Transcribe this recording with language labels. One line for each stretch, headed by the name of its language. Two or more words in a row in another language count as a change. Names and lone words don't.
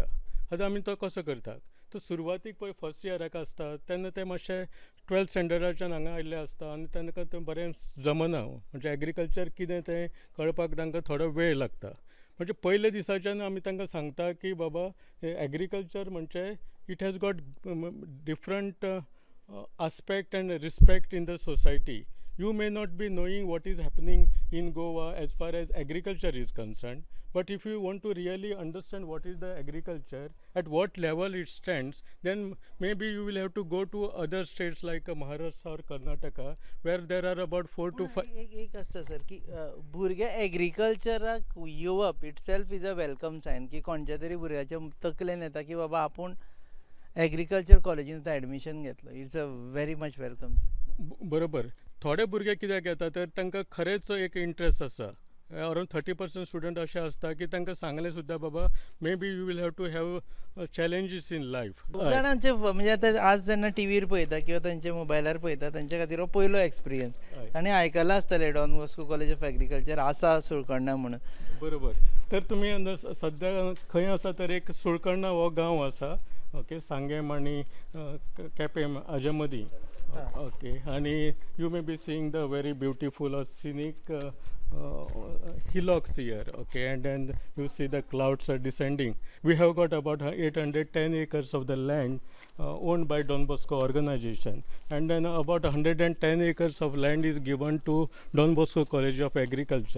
Konkani: आतां आमी तो कसो करतात? तो सुरवातीक पळय फर्स्ट इयराक आसता तेन्ना ते मातशे 12th स्टँडर्डाच्यान हांगा आयिल्ले आसता आनी तांकां तें बरें जमना, म्हणजे एग्रीकल्चर कितें तें कळपाक तांकां थोडो वेळ लागता. म्हणजे पयले दिसाच्यान आमी तांकां सांगता की बाबा एग्रीकल्चर म्हणजे
English: it has got different aspect and respect in the society. You may not be knowing what is happening in Goa as far as agriculture is concerned, but if you want to really understand what is the agriculture, at what level it stands, then maybe you will have to go to other states like Maharashtra or Karnataka, where there are about 4 to 5.
Konkani: एक आसता सर की भुरगे एग्रीकल्चराक येवप
English: itself is a welcome sign
Konkani: की कोणच्या तरी भुरग्याच्या तकलेन येता की बाबा आपूण एग्रीकल्चर कॉलेजीन आतां एडमिशन घेतलो.
English: It's a very much welcome.
Konkani: बरोबर. थोडे भुरगे कित्याक येता तर तांकां खरेंच एक इंट्रस्ट आसा. अरावंड 30% स्टुडंट अशें आसता की तांकां सांगलें सुद्दां बाबा
English: maybe you will have to have challenges in life.
Konkani: खूब जाणांचे म्हणजे आतां आज जेन्ना टीव्हीर पळयता किंवा तांचे मोबायलार पळयता तांचे खातीर हो पयलो एक्सपिरियन्स. ताणें आयकलां आसतलें डॉन बॉस्को कॉलेज ऑफ एग्रीकल्चर आसा सुळकर्णा म्हणून. बरोबर. तर तुमी सद्या खंय आसा तर एक सुळकर्णा हो गांव आसा. ओके, सांगेम आनी केपें हाजे मदीं.
English: Okay, and you may be seeing the very beautiful scenic hillocks here. Okay, and then you see the clouds are descending. We have got about 810 acres of the land owned by Don Bosco organization, and then about 110 acres of land is given to Don Bosco College of Agriculture.